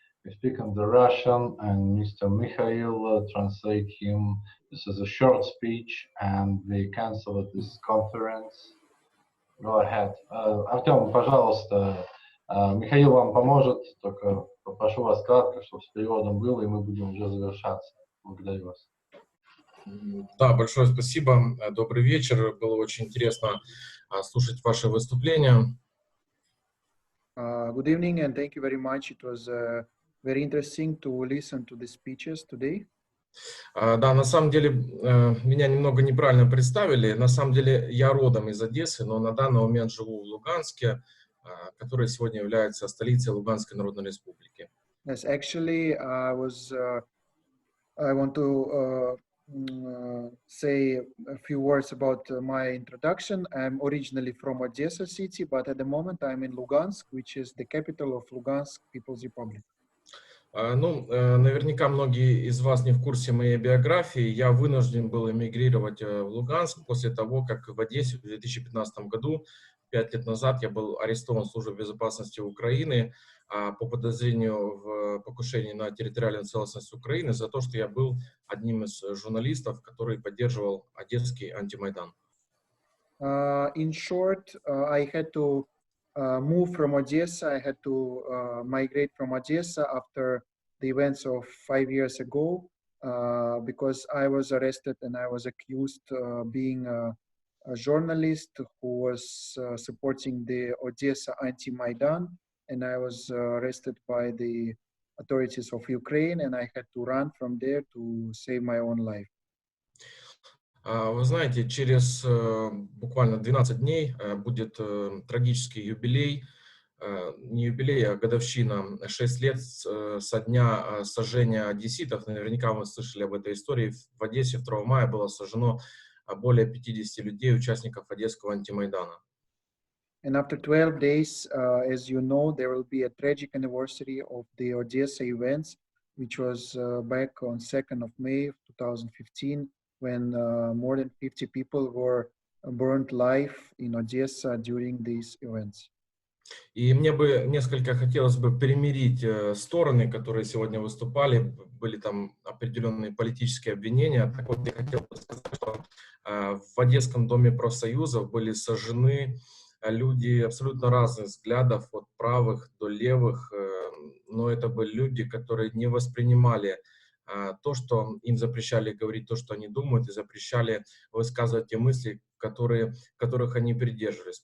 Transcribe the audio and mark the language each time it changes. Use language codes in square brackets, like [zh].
[en] We speak in the Russian, and Mr. Mikhail translate him. This is a short speech, and we cancel this conference. Go ahead. [ru] Артем, пожалуйста, Михаил вам поможет, только попрошу вас кратко, чтобы с переводом было, и мы будем уже завершаться. Благодарю вас. Да, большое спасибо. Добрый вечер. Было очень интересно слушать ваше выступление. [en] Good evening, and thank you very much. It was very interesting to listen to the speeches today. [ru] Да, на самом деле меня немного неправильно представили. На самом деле я родом из Одессы, но на данный момент живу в Луганске, который сегодня является столицей Луганской Народной Республики. [en] Yes, actually, I want to say a few words about my introduction. I'm originally from Odessa city, but at the moment I'm in Lugansk, which is the capital of Lugansk People's Republic. [ru] Ну, наверняка многие из вас не в курсе моей биографии. Я вынужден был эмигрировать в Луганск после того, как в Одессе в 2015 году, 5 лет назад, я был арестован Службой безопасности Украины по подозрению в покушении на территориальную целостность Украины за то, что я был одним из журналистов, который поддерживал одесский антимайдан. [en] In short, I had to move from Odessa. I had to migrate from Odessa after the events of 5 years ago because I was arrested and I was accused being a journalist who was supporting the Odessa anti-Maidan, and I was arrested by the authorities of Ukraine, and I had to run from there to save my own life. [ru] Вы знаете, через буквально 12 дней будет трагический юбилей, не юбилей, а годовщина, 6 лет со дня сожжения одесситов. Наверняка вы слышали об этой истории. В Одессе 2 мая было сожжено более 50 людей, участников Одесского антимайдана. [en] And after 12 days, as you know, there will be a tragic anniversary of the Odessa events, which was back on 2nd of May of 2015, when more than 50 people were burned alive in Odessa during these events. [ru] И мне бы несколько хотелось бы примирить стороны, которые сегодня выступали, были там определенные политические обвинения. Так вот, я хотел бы сказать, что в Одесском доме профсоюзов были сожжены люди абсолютно разных взглядов, от правых до левых, но это были люди, которые не воспринимали то, что им запрещали говорить то, что они думают, и запрещали высказывать те мысли, которых они придерживались.